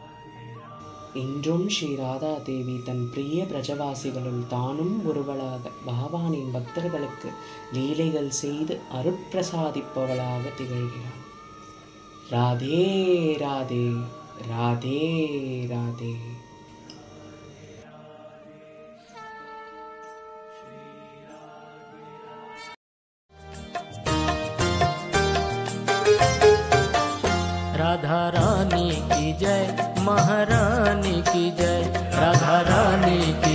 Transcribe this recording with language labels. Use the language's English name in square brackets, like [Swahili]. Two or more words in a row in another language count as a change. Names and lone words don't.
[Tamil] இன்றும் ஸ்ரீ ராதாதேவி தன் பிரிய பிரஜவாசிகளுள் தானும் ஒருவளாக பகவானின் பக்தர்களுக்கு லீலைகள் செய்து அருட்பிரசாதிப்பவளாக திகழ்கிறாள். ராதே ராதே ராதே ராதே. [Hindi] राधा रानी की जय, महारानी की जय, राधा रानी की